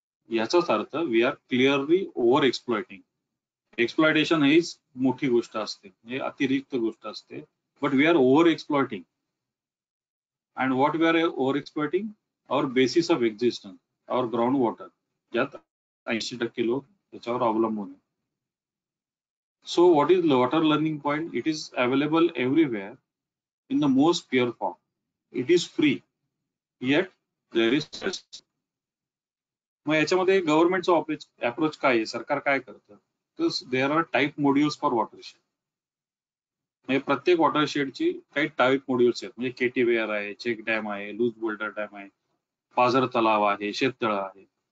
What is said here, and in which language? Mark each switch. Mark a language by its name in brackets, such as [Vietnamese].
[Marathi] याचाच earth we R clearly over exploiting. Exploitation हीच मोठी गोष्ट असते, म्हणजे अतिरिक्त गोष्ट असते. [English] But we are over exploiting. And what we are over exploiting? Our basis of existence, our ground water, ज्यात 80% लोक त्याच्यावर अवलंबून आहे. So what is water learning point? It is available everywhere in the most pure form. It is free, yet there is stress. [Marathi] मग याच्यामध्ये गव्हर्नमेंटचा approach काय आहे? सरकार काय करतं? तर there R type modules for watershed. म्हणजे प्रत्येक वॉटरशेडची काही टाईप मॉड्यूल्स आहेत. म्हणजे केटीवेअर आहे, चेक डॅम आहे, लूज बोल्डर डॅम आहे, पाझर तलाव आहे, शेततळं आहे.